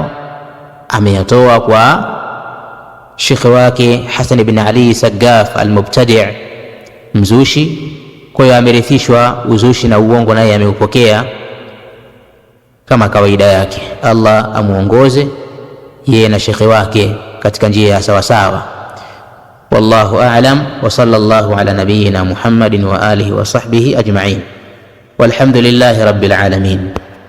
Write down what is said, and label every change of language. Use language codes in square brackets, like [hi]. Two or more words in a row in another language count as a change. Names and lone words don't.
[sw] Ameyatoa kwa shekhi wake Hasan ibn Ali Sagaf al-Mubtadi' mzushi. Kwa hiyo amerithishwa uzushi na uongo, naye ameupokea kama kawaida yake. Allah amuongoze yeye na shekhi wake katika njia ya sawa sawa. [ar] والله أعلم وصلى الله على نبينا محمد وعلى آله وصحبه أجمعين والحمد لله رب العالمين.